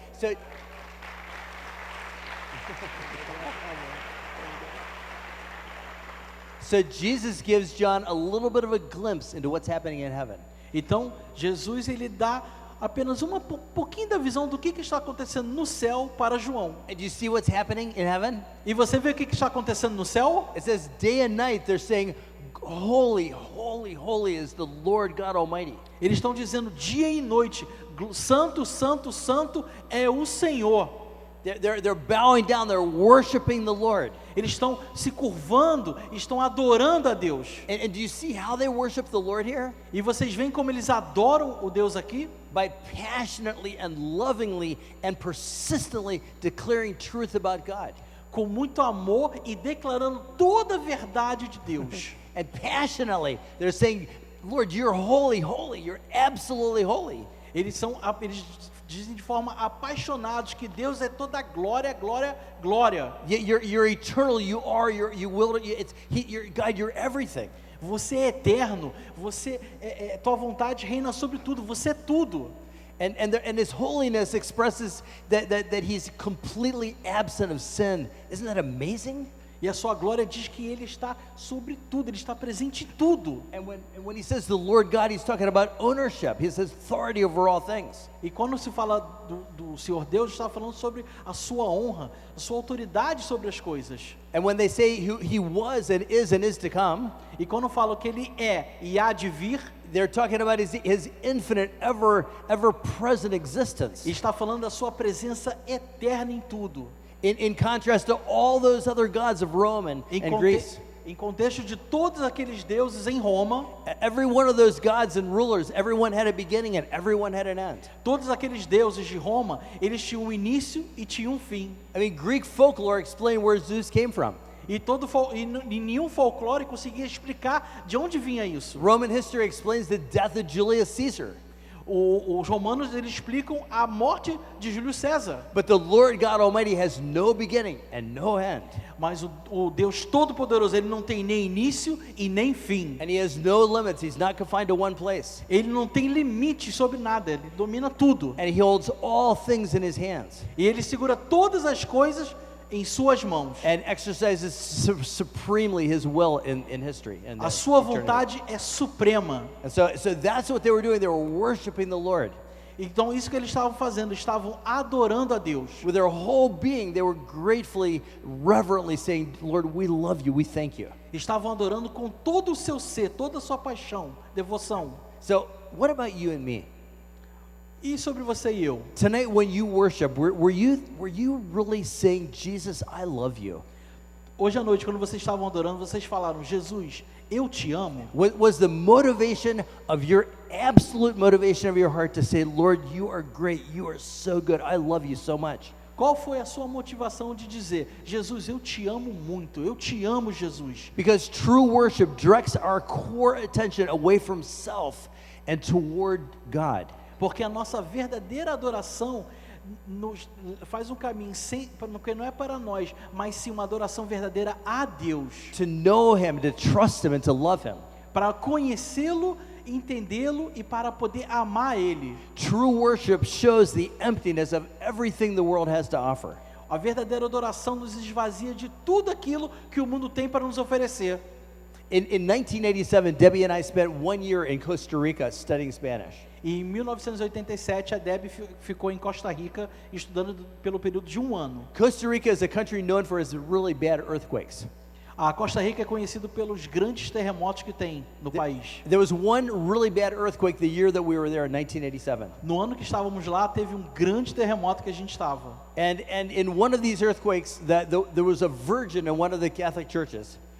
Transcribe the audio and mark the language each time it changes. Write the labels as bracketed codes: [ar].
[en] So So Jesus gives John a little bit of a glimpse into what's happening in heaven. [pt] Então, Jesus ele dá apenas pouquinho da visão do que está acontecendo no céu para João. [en] And do you see what's happening in heaven? [pt] E você vê o que está acontecendo no céu? [en] It says day and night they're saying, holy, holy, holy is the Lord God Almighty. [pt] Eles estão dizendo dia e noite, santo, santo, santo é o Senhor. [en] They're bowing down, they're worshiping the Lord. [pt] Eles estão se curvando, estão adorando a Deus. [en] And do you see how they worship the Lord here? [pt] E vocês veem como eles adoram o Deus aqui? [en] By passionately and lovingly and persistently declaring truth about God. [pt] Com muito amor e declarando toda a verdade de Deus. [en] And passionately, they're saying, Lord, you're holy, holy, you're absolutely holy. [pt] Eles dizem de forma apaixonados que Deus é toda glória, glória, glória. [en] You're eternal, you are, you will, you're God, you're everything. [pt] Você é eterno, tua vontade reina sobre tudo, você é tudo. [en] And His holiness expresses that He's completely absent of sin. Isn't that amazing? [pt] E a sua glória diz que Ele está sobre tudo, Ele está presente em tudo. [en] And when He says the Lord God, He's talking about ownership. He says authority over all things. [pt] E quando se fala do Senhor Deus, está falando sobre a sua honra, a sua autoridade sobre as coisas. [en] And when they say He was and is to come, [pt] e quando falam que Ele é e há de vir, [en] they're talking about His infinite, ever present existence. [pt] E está falando da sua presença eterna em tudo. [en] In contrast to all those other gods of Rome and Greece. [pt] Em contexto de todos aqueles deuses em Roma, [en] every one of those gods and rulers, everyone had a beginning and everyone had an end. [pt] Todos aqueles deuses de Roma, eles tinham um início e tinham um fim. [en] I mean, Greek folklore explained where Zeus came from. [pt] E nenhum folclore conseguia explicar de onde vinha isso. [en] Roman history explains the death of Julius Caesar. [pt] Os romanos eles explicam a morte de Júlio César. [en] But the Lord God Almighty has no beginning and no end. [pt] Mas o Deus Todo-Poderoso, ele não tem nem início e nem fim. [en] And He has no limits. He's not confined to one place. [pt] Ele não tem limite sobre nada, ele domina tudo. [en] And He holds all things in His hands. [pt] E ele segura todas as coisas em suas mãos. [en] And exercises supremely His will in history. [pt] A sua vontade é suprema. [en] And so that's what they were doing. They were worshiping the Lord. [pt] Então isso que eles estavam fazendo, estavam adorando a Deus. [en] With their whole being, they were gratefully, reverently saying, Lord, we love you, we thank you. [pt] Estavam adorando com todo o seu ser, toda a sua paixão, devoção. [en] So, what about you and me? [pt] E sobre você e eu? [en] Tonight when you worship, were you really saying, Jesus, I love you? [pt] Hoje à noite, quando vocês estavam adorando, vocês falaram, Jesus, eu te amo. [en] Was the motivation of your absolute motivation of your heart to say, Lord, you are great, you are so good, I love you so much? [pt] Qual foi a sua motivação de dizer, Jesus, eu te amo muito, eu te amo, Jesus? [en] Because true worship directs our core attention away from self and toward God. [pt] Porque a nossa verdadeira adoração nos faz um caminho que não é para nós, mas sim uma adoração verdadeira a Deus. [en] To know Him, to trust Him and to love Him. [pt] Para conhecê-lo, entendê-lo e para poder amar Ele. [en] True worship shows the emptiness of everything the world has to offer. [pt] A verdadeira adoração nos esvazia de tudo aquilo que o mundo tem para nos oferecer. [en] In 1987, Debbie and I spent 1 year in Costa Rica studying Spanish. [pt] E em 1987, a Debbie ficou em Costa Rica estudando pelo período de 1 ano. [en] Costa Rica is a country known for its really bad earthquakes. [pt] A Costa Rica é conhecido pelos grandes terremotos que tem no país. [en] There was one really bad earthquake the year that we were there in 1987. [pt] No ano que estávamos lá, teve um grande terremoto que a gente estava. [en] And in one of these earthquakes, there was a virgin in one of the Catholic churches.